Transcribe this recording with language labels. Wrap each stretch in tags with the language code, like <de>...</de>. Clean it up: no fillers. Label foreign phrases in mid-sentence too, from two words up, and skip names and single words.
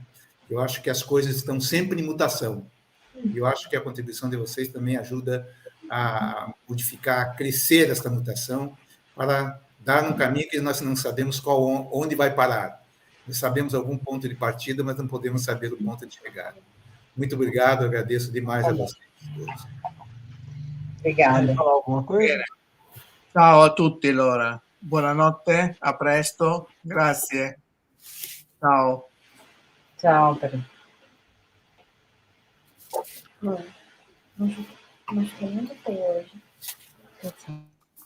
<pt>Eu acho que as coisas estão sempre em mutação. E eu acho que a contribuição de vocês também ajuda a modificar, a crescer esta mutação para dar um caminho que nós não sabemos onde vai parar. Nós sabemos algum ponto de partida, mas não podemos saber o ponto de chegada. Muito obrigado, agradeço demais a vocês todos. Obrigada. Quer falar alguma coisa?</pt> <it>Ciao a tutti allora. Buonanotte, a presto, grazie. Ciao.</it> <pt>Tchau, Pedro. Não fiquei muito feio hoje.</pt>